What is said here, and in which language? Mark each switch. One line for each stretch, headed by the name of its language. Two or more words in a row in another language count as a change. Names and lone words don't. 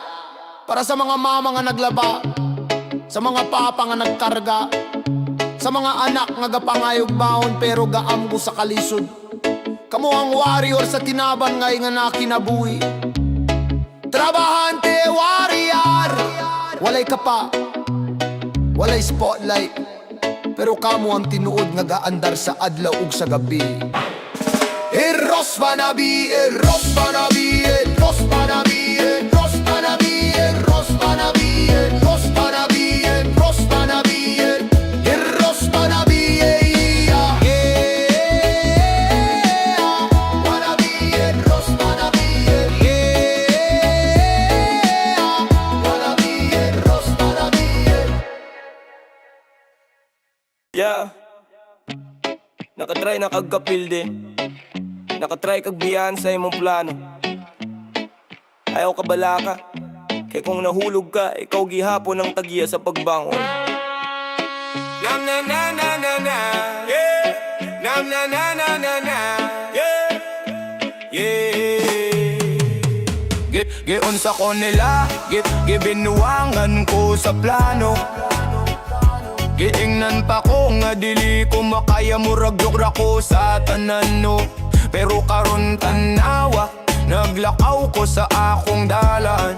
Cebuano: Para sa mga mama nga naglaba, sa mga papa nga nagkarga, sa mga anak nga gapangayog baon pero gaamgo sa kalisod. Kamo ang warrior sa tinaban ngay nga nakinabuhi. Trabahante warrior, walay kapa, walay spotlight, pero kamo ang tinuod nga gaandar sa adlaw ug sa gabi. Eros panabi, eros panabi, eros panabi, eros panabi, eros panabi, eros panabi, eros panabi, eros panabi, panabi, eros panabi, panabi, eros panabi.
English: Yeah,
Cebuano: nakatry na kagkapilde, nakatry kag biyahan sa imong plano. Ayaw ka balaka, kay kung nahulog ka, ikaw gihapon ang tagiya sa pagbangon. Nam na na na na na, yeah. Nam na na na na na,
English: yeah. Yeah.
Cebuano: Giun sa ko nila, gibinuwangan ko sa plano. Giingnan pa ko nga dili ko makaya, murag ra ko sa tanan no. Pero karon tanawa, naglakaw ko sa akong dalan.